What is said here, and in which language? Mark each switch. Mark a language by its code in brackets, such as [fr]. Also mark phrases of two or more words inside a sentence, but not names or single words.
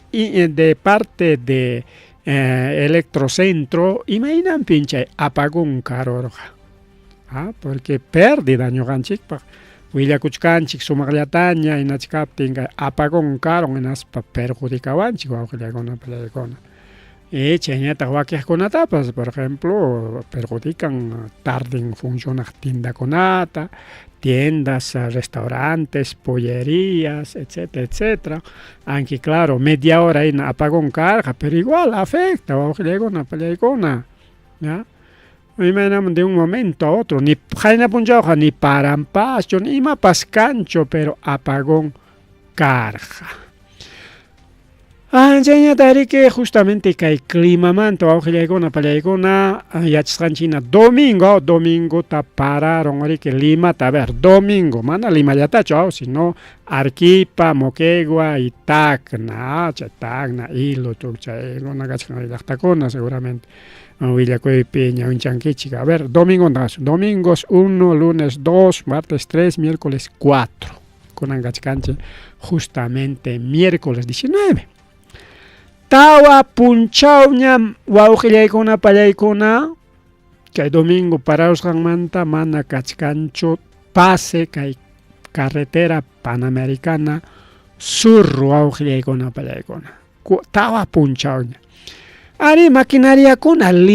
[es] de parte de [qu] Electrocentro imaynanpin chay apagón karurqa porque pérdida ñuqanchikpaq willakuchkanchik sumaqllataña hinachkaptin kay apagón karun hinaspa perjudicawanchik wawqillaykuna pallaykuna chayñataq wakiqkunatapas [es] por ejemplo [qu] perjudican tarden funcionaq tiendakunata [es] tiendas, restaurantes, pollerías, etcétera, etcétera. Aunque claro, media hora en apagón carga, pero igual afecta, [qu] wawqillaykuna pallaykuna, [es] ¿ya? De un momento a otro, ni [qu] qayna punchawqa [es] ni paranpachu, ni [qu] imapas kanchu, [es] pero apagón carga. [qu] Chayñata riki justamente kay climamanta wawqillaykuna pallaykuna yachasqanchina domingota pararon riki Limata, [es] a ver, [qu] domingo, mana Limallatachu, sino Arequipa, Moquegua y Tacna, Tacna, Hilo, chay runakachkan llaqtakuna seguramente willakuypi ñawinchangkichik, [es] a ver, domingos 1, lunes 2, martes 3, miércoles 4, kunankachkanchik justamente miércoles 19. [qu] Tawa punchawñam wawqillaykuna pallaykuna kay domingo parausqanmanta mana kachkanchu pase kay [es] carretera panamericana sur [qu] wawqillaykuna pallaykuna tawa punchawña ari maquinariakuna